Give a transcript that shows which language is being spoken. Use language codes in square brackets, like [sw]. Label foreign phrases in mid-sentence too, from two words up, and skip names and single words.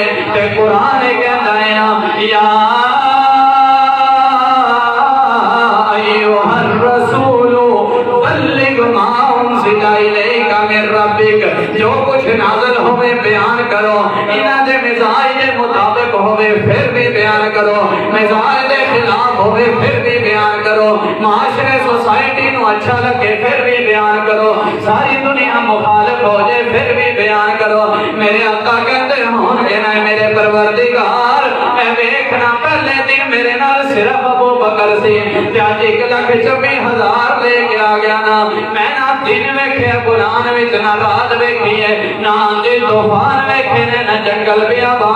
[pa] تے قرآن کہتا ہے نا [ar] یا ایھا الرسول بلغ ما انزل الیک من ربک، [pa] جو کچھ نازل ہوئے بیان کرو، انہاں دے مزاج دے مطابق ہوئے پھر بھی بیان کرو، مزاج دے خلاف ہوئے پھر بھی بیان کرو، معاشرے سوسائٹی نو اچھا لگے پھر بھی بیان کرو، ساری دنیا مخالف ہو جائے پھر بھی بیان کرو۔ میرے آقا کہتے ہون کہ نہ میرے پروردگار اے ویکھنا پہلے دن میرے نال صرف ابو بکر سی، تے اج 1,26,000 لے کے آ گیا نا، میں نہ دن ویکھے گلان وچ نہ رات ویکھی ہے، نہ آندھی طوفان ویکھے نے، نہ جنگل بیابان